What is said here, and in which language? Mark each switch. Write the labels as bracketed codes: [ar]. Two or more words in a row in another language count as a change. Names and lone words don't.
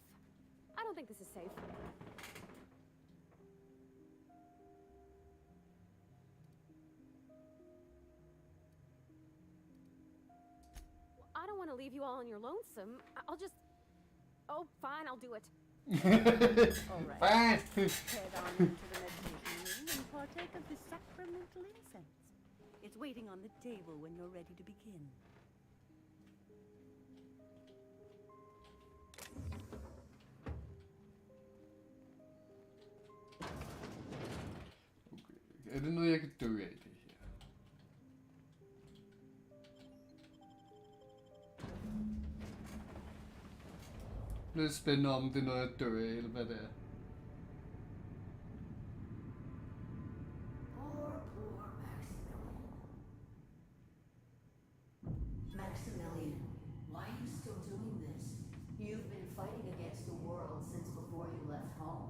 [en] I don't think this is safe. I don't want to leave you all on your lonesome. I'll just... Oh, fine, I'll do it. All right. Fine. Head on into the meditation room and partake of the sacramental incense. It's waiting on the table when you're ready to begin. Okay. [da] Er det noget, jeg kan dø af, det her? Det er lidt spændende, om det er noget, jeg dør af, eller hvad det er. [en] Poor Maximilian. Why are you still doing this? You've been fighting against the world since before you left home.